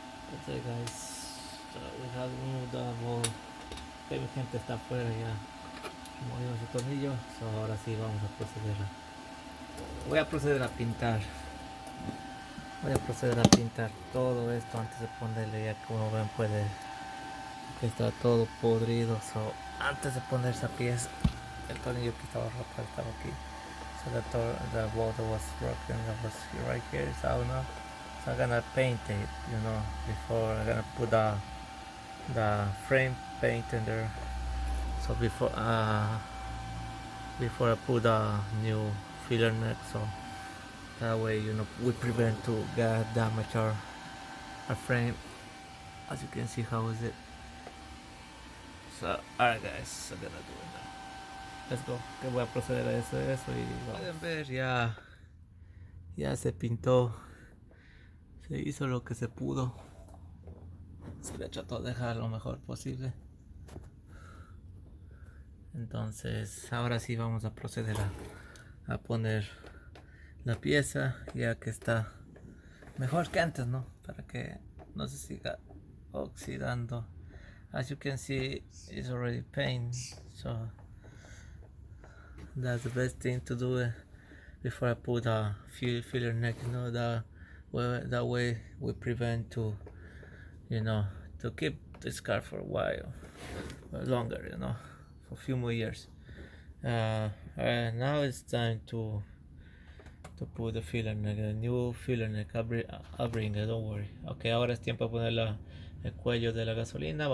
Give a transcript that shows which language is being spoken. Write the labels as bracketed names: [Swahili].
[English] Okay, guys, so we have moved the ball. [Spanish] Mi gente está afuera ya. Movimos el tornillo. So, ahora sí vamos a proceder. Voy a proceder a pintar. Voy a proceder a pintar todo esto antes de ponerle, ya como ven puede que está todo podrido. So, antes de poner esa pieza, el tornillo que estaba roto estaba aquí. [English] So the water was broken. That was right here. So now, so I'm gonna paint it, before I'm gonna put the frame paint in there. So before I put a new filler neck, so that way we prevent to get damage our frame. As you can see, how is it? So alright guys, I'm gonna do it now. Let's go. [Spanish] Que voy a proceder a eso y vamos. Pueden ver, ya se pintó. Se hizo lo que se pudo. Se le trató de dejar lo mejor posible. Entonces ahora sí vamos a proceder a poner la pieza, ya que está mejor que antes, ¿no? Para que no se siga oxidando. [English] As you can see, it's already paint, so that's the best thing to do before I put a filler neck. That way we prevent to keep this car for a while longer, for a few more years. Now it's time to put the filler neck, a new filler neck. I'll bring it, don't worry. [Spanish] Okay, ahora es tiempo de poner el cuello de la gasolina.